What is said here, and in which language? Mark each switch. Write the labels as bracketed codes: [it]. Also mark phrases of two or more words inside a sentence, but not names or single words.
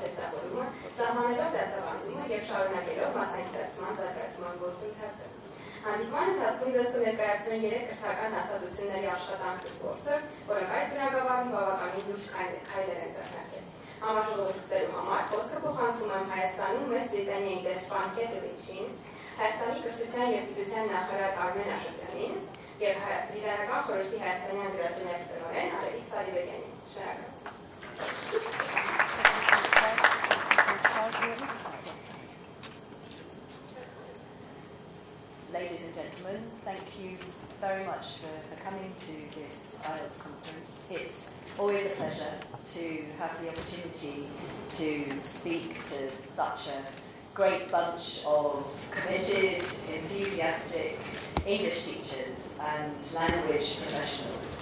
[hy] տեսավորումը, սահմանելով դասավանդումը և շարունակելով մասնագիտացման զարգացման գործընթացը։ Հանդիպման ընթացքում ձեզ կներկայացնեն 3 կրթական հաստատությունների աշխատանքի գործը, որոնք այս բնագավառում բավականին լուրջ քայլեր են ձեռնարկել։ Համաժողովի ցուցելու համար խոսքը փոխանցում եմ Հայաստանում Մեծ Բրիտանիայի դեսպան Կեթրին, Հայաստանի կրթության և գիտության նախարար Արմեն Աշոտյանին և Լիբերալական խորհրդի հայաստանյան գրասենյակի տնօրեն Ալեքսանդր Սարիբեկյանին։ [en] Ladies and gentlemen, thank you very much for coming to this IELTS conference. It's always a pleasure to have the opportunity to speak to such a great bunch of committed, enthusiastic English teachers and language professionals.